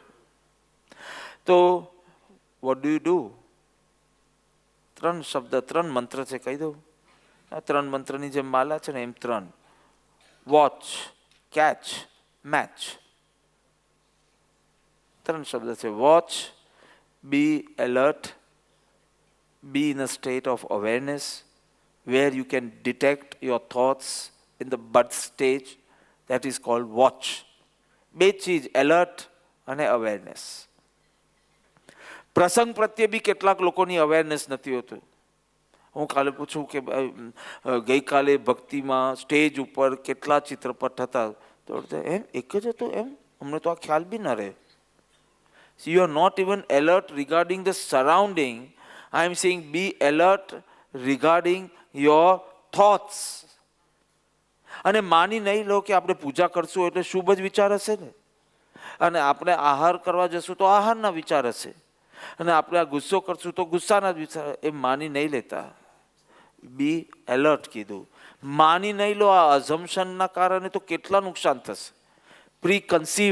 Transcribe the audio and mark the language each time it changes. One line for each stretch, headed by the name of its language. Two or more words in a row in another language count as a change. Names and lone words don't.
English: તો what do you do?
Gujarati: 3 શબ્દ, 3 મંત્ર છે, કહી દઉં. આ 3 મંત્રની જે માલા છે ને, એમ 3:
English: watch, catch, match.
Gujarati: 3 શબ્દ છે.
English: watch, be alert, be in a state of awareness where you can detect your thoughts in the bud stage. That is called watch.
Gujarati: બે ચીજ, એલર્ટ અને અવેરનેસ. પ્રસંગ પ્રત્યે બી કેટલાક લોકોની અવેરનેસ નથી હોતું. હું કાલે પૂછું કે ગઈકાલે ભક્તિમાં સ્ટેજ ઉપર કેટલા ચિત્રપટ હતા, તો એમ એક જ હતો, એમ અમને તો આ ખ્યાલ બી ન રહે.
English: So you are not even alert regarding the surrounding. I am saying be alert regarding your thoughts.
Gujarati: અને માની નહીં લો કે આપણે પૂજા કરશું એટલે શુભ જ વિચાર હશે ને, અને આપણે આહાર કરવા જશું તો આહારના વિચાર હશે, અને આપણે આ ગુસ્સો કરશું તો ગુસ્સાના જ વિચાર. એ માની નહીં લેતા.
English: be alert
Gujarati: કીધું. માની નહીં લો, આ અઝમ્પશનના કારણે તો કેટલા નુકસાન થશે.